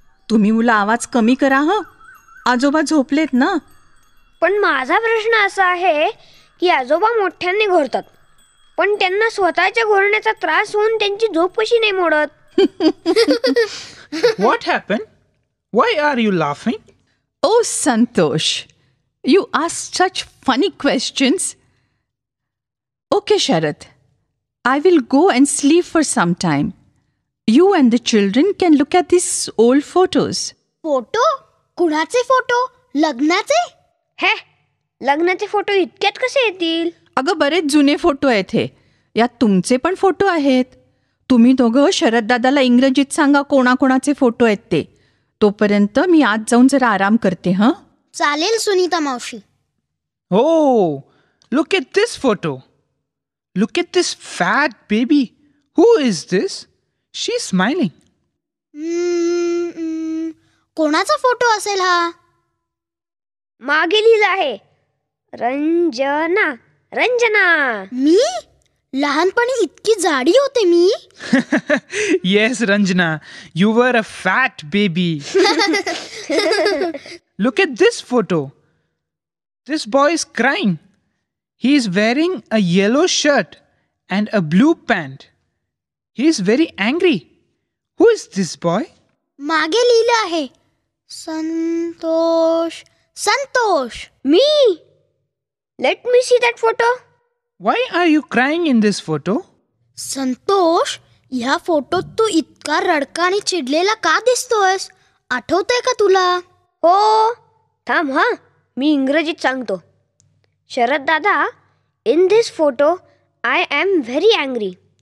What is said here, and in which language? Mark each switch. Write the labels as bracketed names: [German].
[Marathi] तुम्ही मुलं आवाज कमी करा हं. आजोबा झोपलेत ना. पण माझा प्रश्न असा आहे की आजोबा मोठ्यांनी घोरतात, पण त्यांना स्वतःच्या घोरण्याचा त्रास होऊन त्यांची झोप कशी नाही मोडत? [English] What happened? Why are you laughing? Oh, Santosh, you ask such funny questions. Okay, Sharad, I will go and sleep for some time. You and the children can look at these old photos. [Marathi] Photo? कुणाचे photo? लग्नाचे? हे, लग्नाचे photo इतक्यात कसे येतील? अगं बरेच जुने फोटो आहेत हे. यात तुमचे पण फोटो आहेत. तुम्ही दोघं शरद दादाला इंग्रजीत सांगा कोणाकोणाचे फोटो आहेत ते. तोपर्यंत मी आज जाऊन जरा आराम करते. हं, चालेल सुनीता मावशी. [English] Oh, look at this photo. Look at this fat baby. Who is this? She's smiling. [Marathi] कोणाचा फोटो असेल हा? मागे लिहिलं आहे रंजना. रंजना. मी लहानपणी इतकी जाडी होते मी. [English] Yes, Ranjana, you were a fat baby. Look at this photo. This boy is crying. He is wearing a yellow shirt and a blue pant. He is very angry. Who is this boy? [Marathi] मागे लिहिलं आहे संतोष. संतोष. मी. [English] Let me see that photo. Why are you crying in this photo? [Marathi] Santosh, ह्या फोटोत तू इतका रडका आणि चिडलेला का दिसतोयस? आठवतंय का तुला? हो. थांब हा, मी इंग्रजीत सांगतो. [English] Sharad dada, in this photo I am very angry.